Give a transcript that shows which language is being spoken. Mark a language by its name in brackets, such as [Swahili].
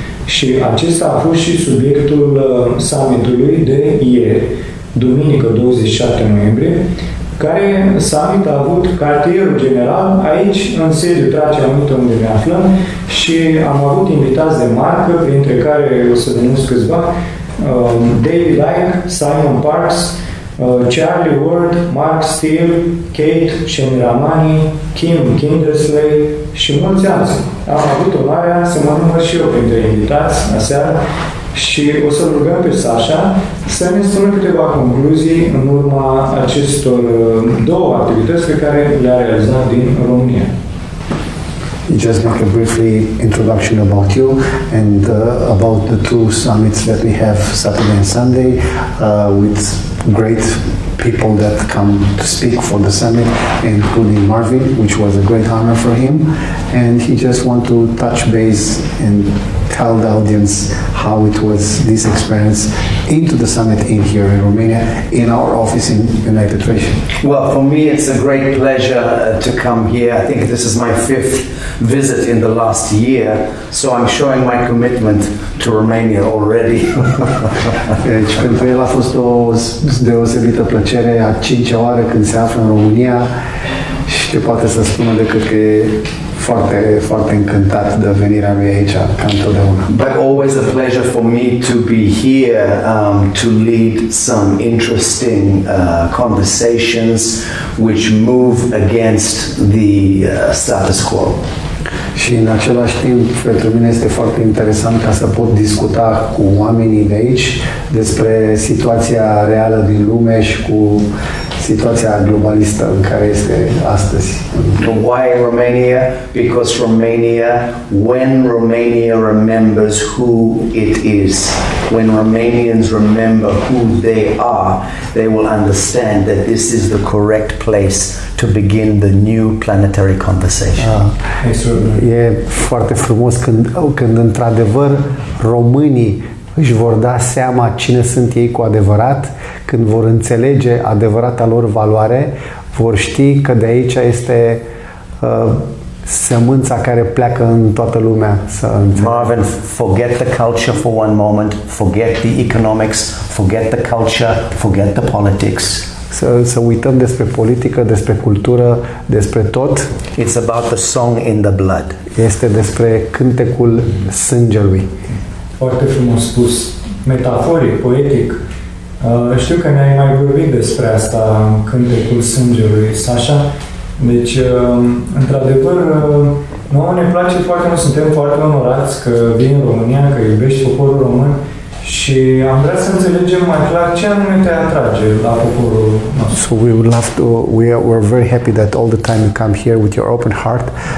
[Romanian] Și acesta a fost și subiectul summitului de ieri, duminică 27 noiembrie, care summit a avut cartierul general aici, în sediul Tracia Unită, unde ne aflăm, și am avut invitați de marcă, printre care o să denunț câțiva, David Icke, Simon Parks, Charlie Ward, Mark Steele, Kate Shemiramani, Kim Kindersley și mulți alții. Am avut onoarea să mă număr și eu printre invitați aseară și o să rugăm pe Sacha să ne spună câteva concluzii în urma acestor două activități pe care le-a realizat din România. [English] Just make a briefly introduction about you and about the two summits that we have Saturday and Sunday with great people that come to speak for the summit, including Marvin, which was a great honor for him. And he just want to touch base and tell the audience how it was this experience into the summit in here in Romania, in our office in United Tracia. Well, for me, it's a great pleasure to come here. I think this is my 5th visit in the last year, so I'm showing my commitment to Romania already. [Romanian] Deci, pentru el a fost o deosebită plăcere, a 5-a oară când se află în România și ce poate să spună decât că e foarte, foarte încântat de venirea lui aici, ca întotdeauna. [English] But always a pleasure for me to be here to lead some interesting conversations which move against the status quo. [Romanian] Și în același timp, pentru mine este foarte interesant ca să pot discuta cu oamenii de aici despre situația reală din lume și cu situația globalistă în care este astăzi. [English] Why Romania? Because Romania, when Romania remembers who it is, when Romanians remember who they are, they will understand that this is the correct place to begin the new planetary conversation. [Romanian] E foarte frumos când într-adevăr românii își vor da seama cine sunt ei cu adevărat, când vor înțelege adevărata lor valoare, vor ști că de aici este sămânța care pleacă în toată lumea să înțeleagă. [English] Marvin, forget the culture for one moment, forget the economics, forget the culture, forget the politics. [Romanian] Să uităm despre politică, despre cultură, despre tot. [English] It's about the song in the blood. [Romanian] Este despre cântecul sângelui. Foarte frumos spus, metaforic, poetic. Știu că ne-ai mai vorbit despre asta în cântecul sângelui, Sacha. Deci, într-adevăr, nouă ne place foarte mult, suntem foarte onorați că vii în România, că iubești poporul român și am vrea să înțelegem mai clar ce anume te atrage la poporul nostru. [English] So we would love to, we're very happy that all the time you come here with your open heart.